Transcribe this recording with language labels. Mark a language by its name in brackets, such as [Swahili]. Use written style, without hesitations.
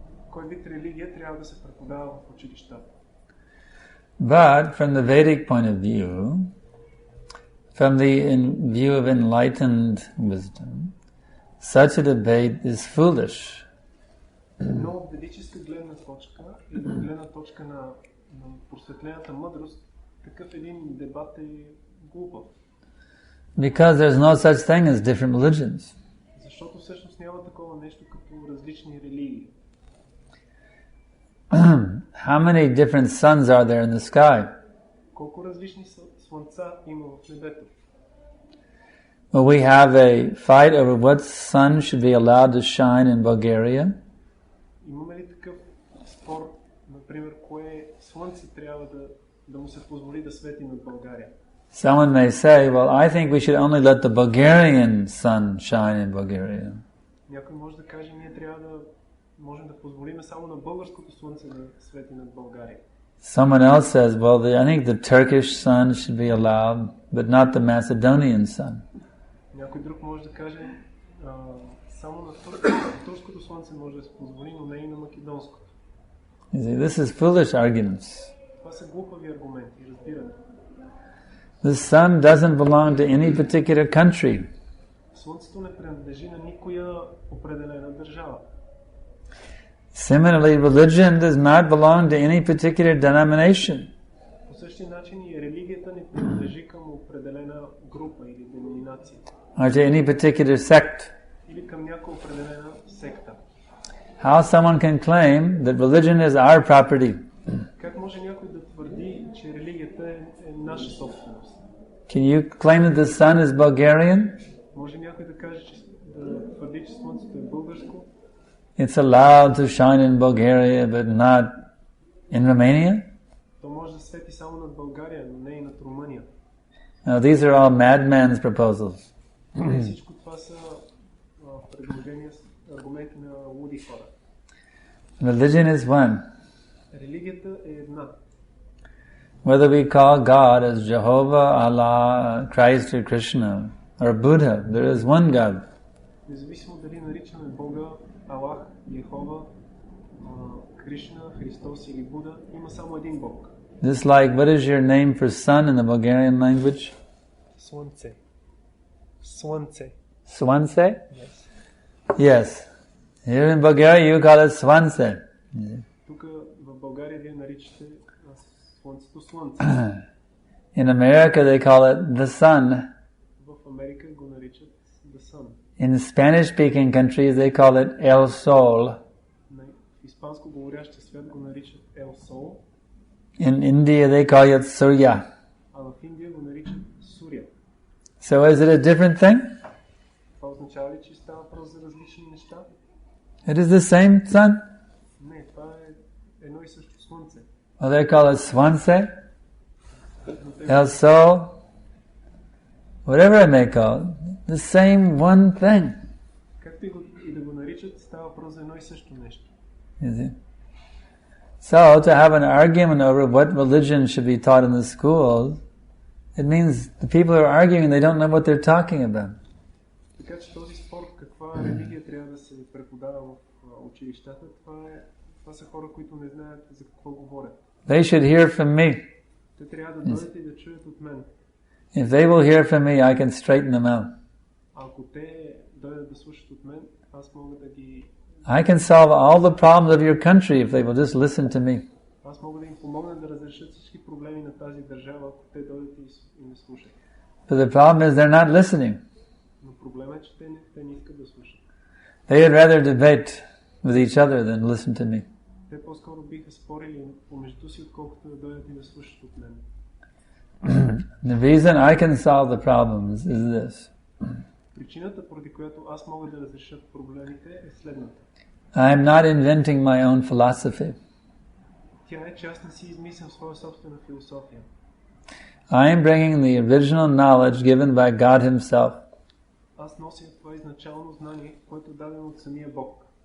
[Bulgarian] Кой вид религия трябва да се преподава в училищата? [English] But from the Vedic point of view, from the view of enlightened wisdom, such a debate is foolish. [Bulgarian] Но от ведическа гледна точка и от гледна точка на просветлената мъдрост, такъв един дебат е глупав. [English] Because there's no such thing as different religions. [Bulgarian] Защото всъщност няма такова нещо като различни религии. [English] How many different suns are there in the sky? [Bulgarian] Колко различни слънца има в небето? [English] Will we have a fight over what sun should be allowed to shine in Bulgaria? [Bulgarian] Имаме ли такъв спор, например, кое слънце трябва да му се позволи да свети над България? [English] Someone may say, well, I think we should only let the Bulgarian sun shine in Bulgaria. [Bulgarian] Някой може да каже, ние трябва да можем да позволим само на българското слънце да свети над България. [English] Someone else says, well, I think the Turkish sun should be allowed, but not the Macedonian sun. [Bulgarian] Някой друг може да каже, само на турското слънце може да се позволи, но не и на македонското. [English] You see, this is foolish arguments. [Bulgarian] Това са глупави аргументи, разбирате. [English] The sun doesn't belong to any particular country. [Bulgarian] Слънцето не принадлежи на никоя определена държава. [English] Similarly, religion does not belong to any particular denomination. [Bulgarian] По същия начин и религията не принадлежи към определена група или деноминация. [English] Or to any particular sect. [Bulgarian] Или към някоя определена секта. [English] How someone can claim that religion is our property? [Bulgarian] Как може някой да твърди, че религията е наша собственост? [English] Can you claim that the sun is Bulgarian? [Bulgarian] Може някой да каже, че да твърди, че слънцето е българско? [English] It's allowed to shine in Bulgaria, but not in Romania? [Bulgarian] То може да свети само над България, но не и над Румъния. [English] Now, these are all madman's proposals. [Bulgarian] Всичко това са предложения, аргументи на луди хора. [English] Religion is one. [Bulgarian] Религията е една. [English] Whether we call God as Jehovah, Allah, Christ or Krishna, or Buddha, there is one God. [Bulgarian] Независимо дали наричаме Бога, Аллах, Йехова, Кришна, Христос или Буда, има само един Бог. [English] Just like, what is your name for sun in the Bulgarian language? [Bulgarian] Слънце. Слънце. [English] Swanse? Yes. Yes. Here in Bulgaria you call it Swanse. [Bulgarian] Тук в България вие наричате слънцето слънце. [English] In America they call it the sun. [Bulgarian] В Америка го наричат the sun. [English] In Spanish-speaking countries they call it el sol. [Bulgarian] В испанско говорящия свят го наричат el sol. [English] In India they call it surya. [Bulgarian] А в Индия го наричат суря. [English] So is it a different thing? [Bulgarian] Това означава ли, че става въпрос за различни неща? [English] It is the same sun. [Bulgarian] Не, това е едно и също слънце. [English] Well, they call it swanse, el sol, whatever I may call it, the same one thing. [Bulgarian] Както и да го наричат, става въпрос за едно и също нещо. [English] You see? So, to have an argument over what religion should be taught in the schools, it means the people who are arguing, they don't know what they're talking about. [Bulgarian] Така че този спор, каква религия трябва да се преподава в училищата, това са хора, които не знаят за какво говорят. [English] They should hear from me. [Bulgarian] Те трябва да дойдат и да чуят от мен. [English] If they will hear from me, I can straighten them out. [Bulgarian] Ако те дойдат да слушат от мен, аз мога да ги... [English] I can solve all the problems of your country if they will just listen to me. [Bulgarian] Аз мога да им помогна да разрешат всички проблеми на тази държава, ако те дойдат и ме слушат. [English] But the problem is they're not listening. [Bulgarian] Но проблемът е, че те не искат да слушат. [English] They would rather debate with each other than listen to me. [Bulgarian] Те по-скоро биха спорили помежду си, отколкото да дойдат и да слушат от мен. [English] The reason I can solve the problems is this. [Bulgarian] Причината, поради която аз мога да разреша проблемите, е следната. [English] I am not inventing my own philosophy. [Bulgarian] Тя е, че аз не си измислям своя собствена философия. [English] I am bringing the original knowledge given by God Himself. [Bulgarian] Аз нося това изначално знание, което е дадено от самия Бог.